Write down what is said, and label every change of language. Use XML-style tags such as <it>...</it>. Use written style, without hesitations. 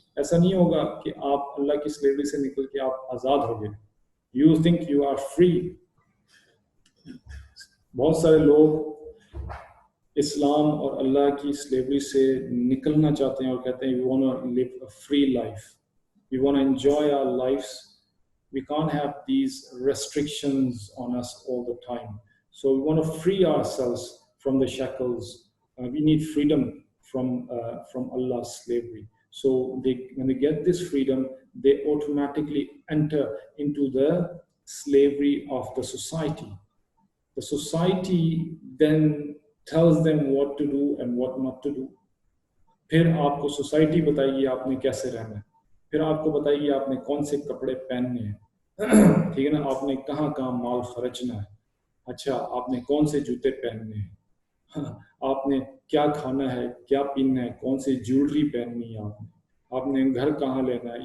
<ur>ایسا نہیں ہوگا کہ آپ اللہ کی سلیوری سے نکل کے آپ آزاد ہو گئے.</ur> <en>You think you are free.</en> <ur>بہت سارے لوگ اسلام اور اللہ کی سلیوری سے نکلنا چاہتے ہیں اور کہتے ہیں</ur> <en>we want to live a free life, we want to enjoy our lives, we can't have these restrictions on us all the time, so we want to free ourselves from the shackles. We need freedom from Allah's slavery. So when they get this freedom, they automatically enter into the slavery of the society. The society then tells them what to do and what not to do.</en> <ur>پھر آپ کو society بتائے گی آپ نے کیسے رہنا ہے، پھر آپ کو بتائے گی آپ نے کون سے کپڑے پہننے ہیں، ٹھیک ہے نا، آپ نے کہاں کہاں مال خرچنا ہے، اچھا آپ نے کون سے جوتے پہننے ہیں، آپ نے کیا کھانا ہے کیا پینا ہے، کون سی جیولری پہننی ہے، آپ نے گھر کہاں لینا ہے.</ur>